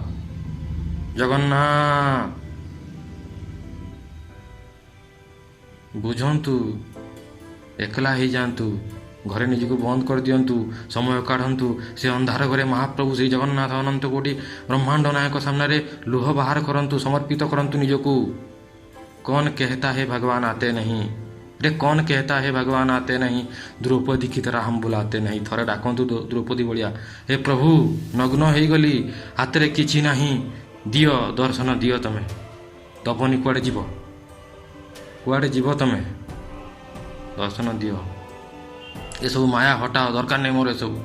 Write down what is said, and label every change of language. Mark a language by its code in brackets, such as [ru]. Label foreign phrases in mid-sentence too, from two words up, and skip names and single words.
[or] ଜଗନ୍ନାଥ ବୁଝନ୍ତୁ, ଏକଲା ହେଇଯାଆନ୍ତୁ, ଘରେ ନିଜକୁ ବନ୍ଦ କରିଦିଅନ୍ତୁ, ସମୟ କାଢ଼ନ୍ତୁ। ସେ ଅନ୍ଧାର ଘରେ ମହାପ୍ରଭୁ ଶ୍ରୀ ଜଗନ୍ନାଥ ଅନନ୍ତ କୋଟି ବ୍ରହ୍ମାଣ୍ଡ ନାୟକ ସାମ୍ନାରେ ଲୁହ ବାହାର କରନ୍ତୁ, ସମର୍ପିତ କରନ୍ତୁ ନିଜକୁ। [hi] କୌନ कहता है भगवान आते नहीं, रे कौन कहता है भगवान आते नहीं, द्रौपदी की तरह हम बुलाते नहीं। [or] ଥରେ ଡାକନ୍ତୁ ଦ୍ରୌପଦୀ ଭଳିଆ, ହେ ପ୍ରଭୁ ନଗ୍ନ ହେଇଗଲି, ହାତରେ କିଛି ନାହିଁ, ଦିଅ ଦର୍ଶନ ଦିଅ। ତମେ ଦବନି, କୁଆଡ଼େ ଯିବ? କୁଆଡ଼େ ଯିବ ତମେ? ଦର୍ଶନ ଦିଅ। ଏସବୁ ମାୟା ହଟାଅ, ଦରକାର ନାହିଁ ମୋର ଏସବୁ।